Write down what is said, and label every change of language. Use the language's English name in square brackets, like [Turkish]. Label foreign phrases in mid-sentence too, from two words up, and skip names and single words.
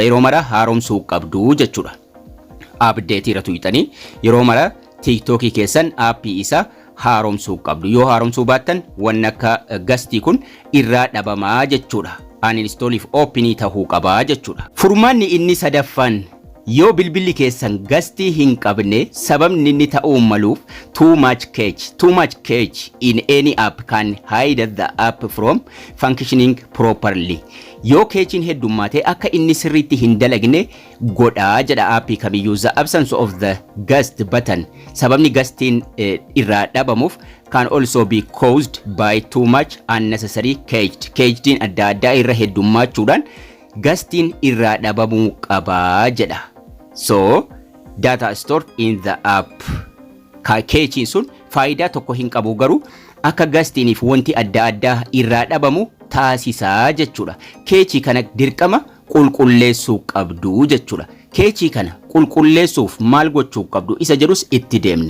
[Oromo] Yeroo mara haaromsuu qabdu jechuudha. Update irra tuqxanii yeroo mara TikTokii keessan appii isa haaromsuu qabdu. Yoo haaromsuu baattan waan akka gastii kun irraa dhabamaa jechuudha. Uninstall fi openii ta'uu qabaa jechuudha. Furmaanni inni sadaffaan yoo bilbilli keessan gastii hin qabne sababni inni ta'uu maluuf [English] too much cache in any app can hide the app from functioning properly. [Oromo] Yoo cachein heddummaatee akka inni sirriitti hin dalagne godhaa jedha appii kamiyyuu. [English] The absence of the guest button [Oromo] sababni gastiin irraa dhabamuuf [English] can also be caused by too much unnecessary cached. [Oromo] Cachediin adda addaa irra heddummachuudhaan gastiin irraa dhabamuu qabaa jedha. [English] So data stored in the app. [Oromo] Cachein sun faayidaa tokko hin qabu garuu akka gastiiniif wanti adda addaa irraa dhabamu taasisaa jechuudha. Cache kana dirqama qulqulleessuu qabdu jechuudha. Cache kana qulqulleessuuf maal gochuu qabdu isa jedhus itti deemna.